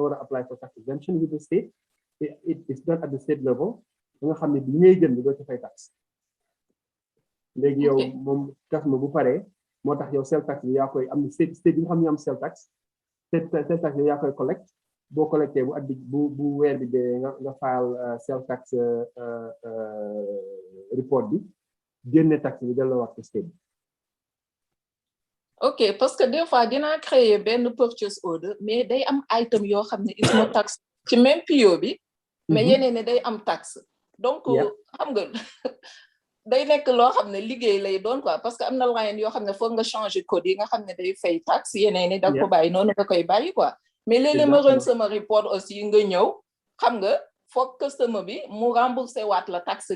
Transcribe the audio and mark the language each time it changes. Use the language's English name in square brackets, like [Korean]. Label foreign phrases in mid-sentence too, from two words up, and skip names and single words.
[Wolof] war a [English] apply for tax exemption with the state it's done at the state level [Wolof] da nga xam ne li ngay jënd doo ci fay tax léegi yow moom tax ma bu paree moo tax yow sales tax bi yaa koy am state bi nga xam ne am [English] sales tax sales tax [Wolof] bi yaa koy collect boo collecté bu at bi bu weer bi dee nga file [English] sales tax report [Wolof] bi génne tax bi delloo wax ko state bi. [French] ok parce que des fois [Wolof] dinaa créer benn [English] purchase order [Wolof] mais day am item yoo xam ne [English] is no tax [Wolof] ci même PO bi mais yeneen ne day am tax donc xam nga day nekk loo xam ne liggéey lay doon quoi [French] parce que [Wolof] am na line yoo xam ne foog nga changer code yi nga xam ne day fay tax yeneen ne da ko bàyyi noonu nga koy bàyyi quoi mais léeg-léeg ma rën sama report aussi nga ñëw xam nga foog customer bi mu remboursé waat la taxe